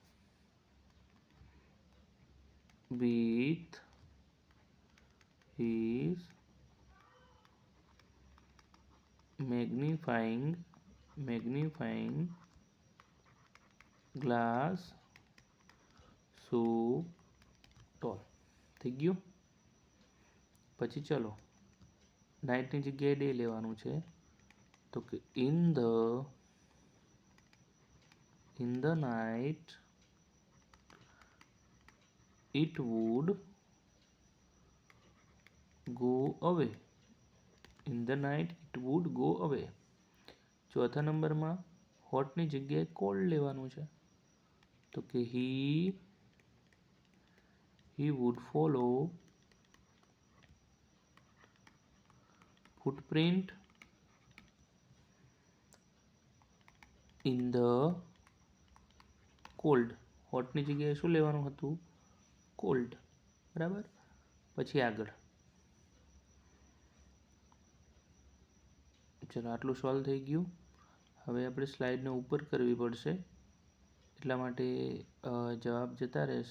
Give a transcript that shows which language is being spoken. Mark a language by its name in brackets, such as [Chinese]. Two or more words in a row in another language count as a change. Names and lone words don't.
[English] with his magnifying glass so tall. [Gujarati] થઈ ગયું. પછી ચલો, નાઇટની જગ્યાએ ડે લેવાનું છે. તો કે [English] in the night it would go away. In the night it would go away. [Gujarati] ચોથા નંબરમાં હોટની જગ્યાએ કોલ્ડ લેવાનું છે. તો કે [English] he would follow footprint in the cold. [Gujarati] હોટની જગ્યાએ શું લેવાનું હતું? કોલ્ડ. બરાબર. પછી આગળ ચલો, આટલું સોલ્વ થઈ ગયું. હવે આપણે સ્લાઇડને ઉપર કરવી પડશે, એટલા માટે જવાબ જતા રહેશે.